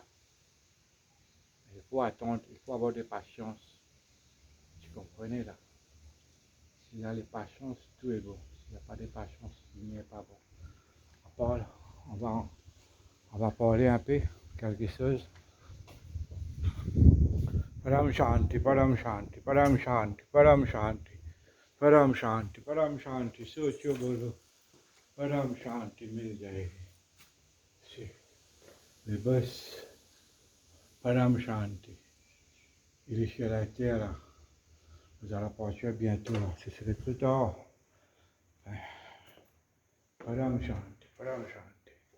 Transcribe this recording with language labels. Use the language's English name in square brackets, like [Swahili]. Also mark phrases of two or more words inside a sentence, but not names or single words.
[French] Il faut attendre, il faut avoir de patience. Tu comprenez là? S'il y a de patience, tout est bon. S'il n'y a pas de patience, il n'est pas bon. On va parler un peu, quelque chose. [Hindi] परम शान्ति परम शान्ति परम शान्ति परम शान्ति परम शान्ति परम शान्ति सोचियो बोलो परम शान्ति, मिल जाएगी. [French] C'est le boss, [Hindi] परम शान्ति. [French] Il est sur la terre là. Vous allez partir bientôt là. Ce serait trop tard. [Hindi] परम शान्ति परम शान्ति.